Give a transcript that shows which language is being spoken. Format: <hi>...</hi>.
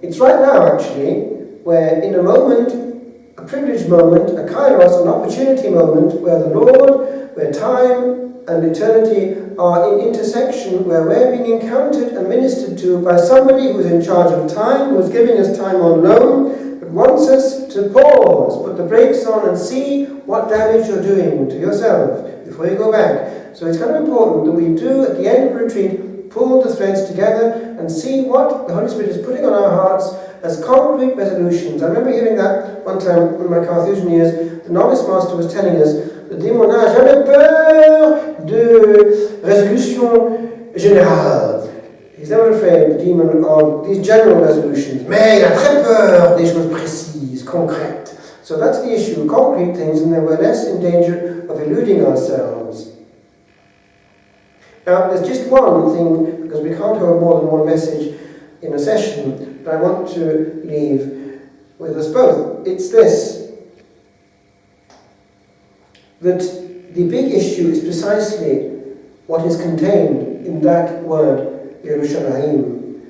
<en>It's right now, actually, where in a moment, a privileged moment, a kairos, an opportunity moment, where the Lord, where time and eternity are in intersection, where we're being encountered and ministered to by somebody who's in charge of time, who's giving us time on loan, but wants us to pause, put the brakes on and see what damage you're doing to yourself before you go back. So it's kind of important that we do, at the end of the retreat, pull the threads together and see what the Holy Spirit is putting on our hearts as concrete resolutions. I remember hearing that one time in my Carthusian years. The novice master was telling us,</en> <fr>le démon n'a jamais peur de résolution générale.</fr> <en>He's never afraid, the demon, of these general resolutions.</en> <fr>Mais il a très peur des choses précises, concrètes.</fr> <en>So that's the issue, concrete things, and then we're less in danger of eluding ourselves. Now, there's just one thing, because we can't have more than one message in a session, that I want to leave with us both. It's this, that the big issue is precisely what is contained in that word, Yerushalayim.</en>